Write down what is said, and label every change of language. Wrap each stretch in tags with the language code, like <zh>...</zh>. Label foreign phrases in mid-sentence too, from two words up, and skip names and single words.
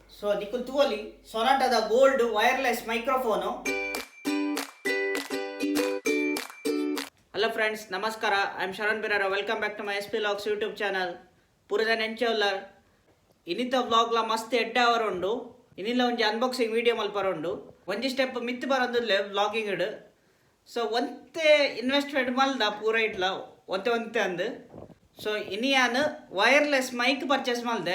<tcy>ಸೊ ನಿಖಿಲ್ ತೂವಲಿ ಸೊನಾಟದ</tcy> <en>gold wireless microphone. Hello friends, ನಮಸ್ಕಾರ. I am Sharan Birara. Welcome back to my SPvlogs YouTube channel.</en> <tcy>ಪೂರದ ನೆಂಚೋಲ್ಲರ್ ಇನ್ನಿತ ವ್ಲಾಗ್ಲ ಮಸ್ತ್ ಎಡ್ಡ ಅವರುಂಡು. ಇನ್ನಿಲ್ಲ ಒಂಜಿ</tcy> <en>unboxing video</en> <tcy>ಮಲ್ಪರುಂಡು. ಒಂಜಿ ಸ್ಟೆಪ್ ಮಿತ್ತು ಬರೋದಿಲ್ಲ ವ್ಲಾಗಿಂಗ್ ಇಡು. ಸೊ ಒಂತೆ ಇನ್ವೆಸ್ಟ್ಮೆಂಟ್ ಮಲ್ದ ಪೂರ ಇಟ್ಲ ಒಂತೆ ಅಂದು. ಸೊ ಇನ್ನಿಯಾನು</tcy> <en>wireless mic purchase</en> <tcy>ಮಲ್ದೆ.</tcy>